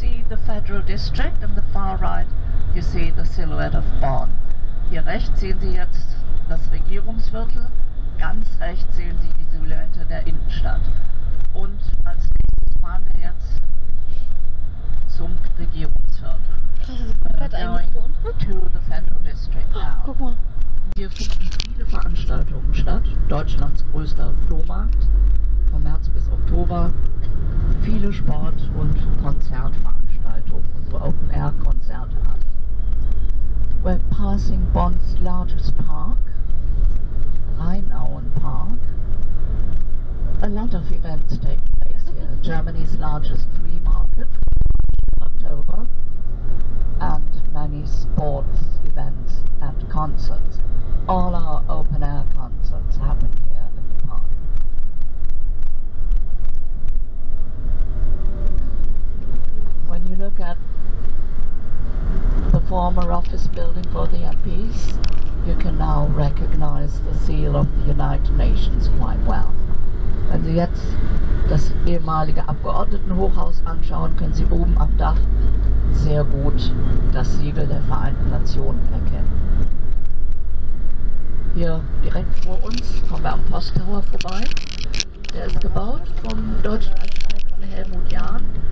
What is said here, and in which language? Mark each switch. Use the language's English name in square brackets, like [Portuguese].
[English] the Federal District, and the far right you see the silhouette of Bonn. [German] Hier rechts sehen Sie jetzt das Regierungsviertel, ganz rechts sehen Sie die Silhouette der Innenstadt. Und als nächstes fahren wir jetzt zum Regierungsviertel. [English] Going to the Federal District now. [German] Guck mal. Hier finden viele Veranstaltungen statt. Deutschlands größter Flohmarkt vom März bis Oktober. Viele Sport- und Konzertveranstaltungen, unsere Open-Air-Konzerte alle. [English] We're passing Bonn's largest park, Rheinauen Park. A lot of events take place here. Germany's largest flea market in October, and many sports events and concerts. All our open-air concerts happen here in the park. When you look at the former office building for the MPs, you can now recognize the seal of the United Nations quite well. [German] Wenn Sie jetzt das ehemalige Abgeordnetenhochhaus anschauen, können Sie oben am Dach sehr gut das Siegel der Vereinten Nationen erkennen. Hier direkt vor uns kommen wir am Posttower vorbei. Der ist gebaut vom deutschen Architekten Helmut Jahn.